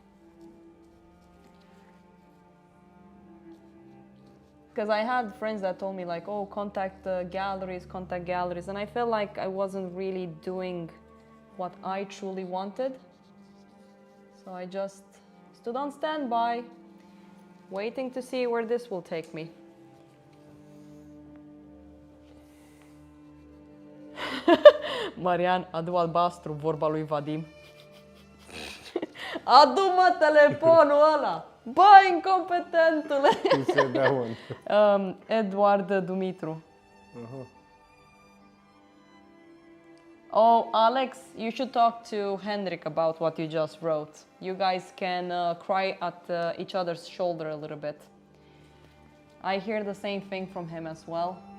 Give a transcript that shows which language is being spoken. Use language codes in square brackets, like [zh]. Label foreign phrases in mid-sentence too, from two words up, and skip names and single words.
[en] Because I had friends that told me like, oh, contact galleries, and I felt like I wasn't really doing what I truly wanted. So I just stood on standby, waiting to see where this will take me. [ro] Marian, adu albastru, vorba lui Vadim. Adu-mă telefonul ăla! Bă, incompetentule! [en] Who said that one? Eduard Dumitru. Oh, Alex, you should talk to Hendrik about what you just wrote. You guys can cry at each other's shoulder a little bit. I hear the same thing from him as well.